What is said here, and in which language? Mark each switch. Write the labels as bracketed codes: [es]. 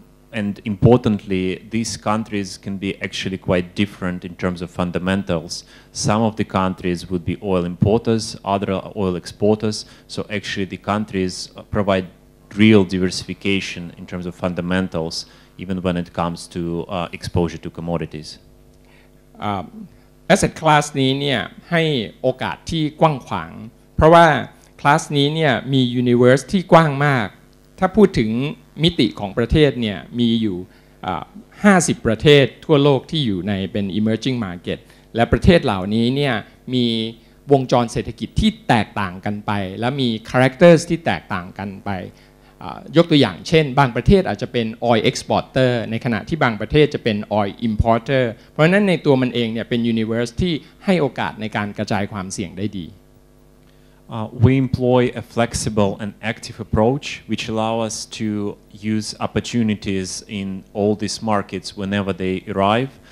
[en] And importantly, these countries can be actually quite different in terms of fundamentals. Some of the countries would be oil importers, other are oil exporters. So actually the countries provide real diversification in terms of fundamentals, even when it comes to exposure to commodities. Asset class [th] นี้เนี่ยให้โอกาสที่กว้างขวางเพราะว่าคลาสนี้เนี่ยมี universe ที่กว้างมากถ้าพูดถึงมิติของประเทศเนี่ยมีอยู่50ประเทศทั่วโลกที่อยู่ในเป็น [en] emerging market [th] และประเทศเหล่านี้เนี่ยมีวงจรเศรษฐกิจที่แตกต่างกันไปและมี characters ที่แตกต่างกันไป ยกตัวอย่างเช่นบางประเทศอาจจะเป็น [en] oil exporter [th] ในขณะที่บางประเทศจะเป็น [en] oil importer [th] เพราะฉะนั้นในตัวมันเองเนี่ยเป็น universe ที่ให้โอกาสในการกระจายความเสี่ยงได้ดี [en] We employ a flexible and active approach which allow us to use opportunities in all these markets whenever they arrive.